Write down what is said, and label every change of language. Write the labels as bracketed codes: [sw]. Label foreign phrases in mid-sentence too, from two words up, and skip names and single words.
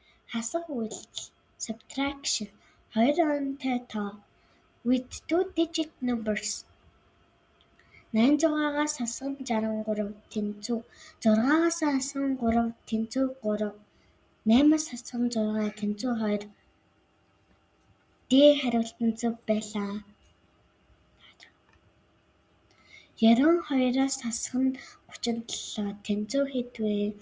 [mn] хасах үйлдэл subtraction 2 онтой тоо [en] with 2-digit numbers [mn] 800-аас хасах 63 тэнцүү 6-аас хасах 3 тэнцүү 3 8-аас хасах 6 тэнцүү 2 D хариултан зөв байлаа. 92-аас хасах 37 тэнцүү хэд вэ?